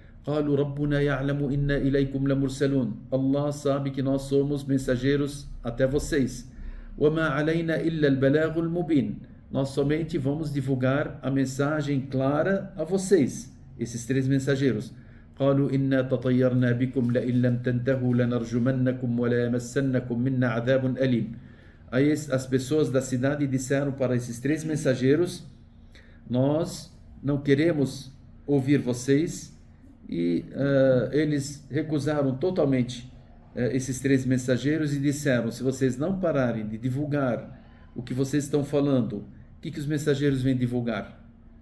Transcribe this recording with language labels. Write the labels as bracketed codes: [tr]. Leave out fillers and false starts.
[ar] قَالُوا رَبُّنَا يَعْلَمُ إِنَّا إِلَيْكُمْ لَمُرْسَلُونَ, [pt] Allah sabe que nós somos mensageiros até vocês. [ar] وَمَا عَلَيْنَا إِلَّا الْبَلَاغُ الْمُبِينُ, [pt] nós somente vamos divulgar a mensagem clara a vocês, esses 3 mensageiros. [ar] قالوا إنا تطيرنا بكم لئن لم تنتهوا لنرجمنكم ولا يمسنكم منا عذاب أليم. [pt] Aí as pessoas da cidade disseram para esses 3 mensageiros: nós não queremos ouvir vocês, e eles recusaram totalmente esses 3 mensageiros e disseram: se vocês não pararem de divulgar o que vocês estão falando, o que os mensageiros vêm divulgar?